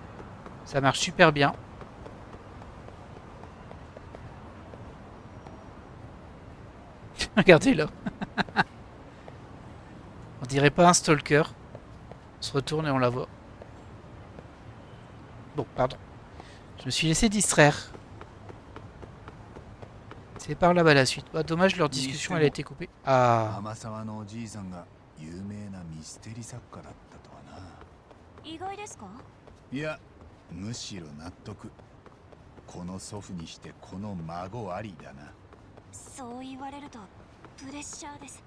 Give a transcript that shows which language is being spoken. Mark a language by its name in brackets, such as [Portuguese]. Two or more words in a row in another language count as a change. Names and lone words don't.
[French] Ça marche super bien. Regardez là. On dirait pas un stalker. On se retourne et on la voit. Bon, pardon. Je me suis laissé distraire. C'est par là-bas la suite. Bah, dommage, leur discussion elle a été coupée. Ah. [Japanese] 天沢のおじいさんが有名なミステリ作家だったとはな。意外ですか？いや、むしろ納得。この祖父にしてこの孫ありだな。そう言われるとプレッシャーです。